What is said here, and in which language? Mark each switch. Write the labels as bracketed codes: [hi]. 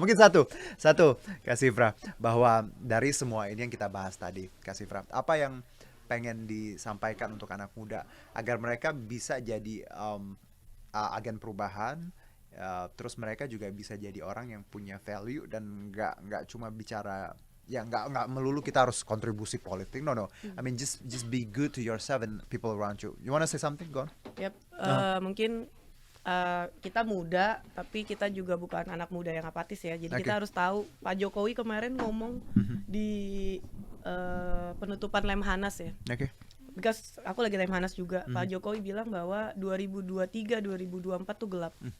[id] Mungkin satu Kak Sifra, bahwa dari semua ini yang kita bahas tadi, Kak Sifra, apa yang pengen disampaikan untuk anak muda agar mereka bisa jadi agen perubahan, terus mereka juga bisa jadi orang yang punya value dan nggak cuma bicara ya nggak melulu kita harus kontribusi politik, no. [en] I mean just be good to yourself and people around you. You wanna say something? Go on. Yep. [id] Mungkin kita muda tapi kita juga bukan anak muda yang apatis ya. Jadi kita harus tahu, Pak Jokowi kemarin ngomong di penutupan Lemhanas ya. Because aku lagi Lemhanas juga. Pak Jokowi bilang bahwa 2023 2024 tuh gelap.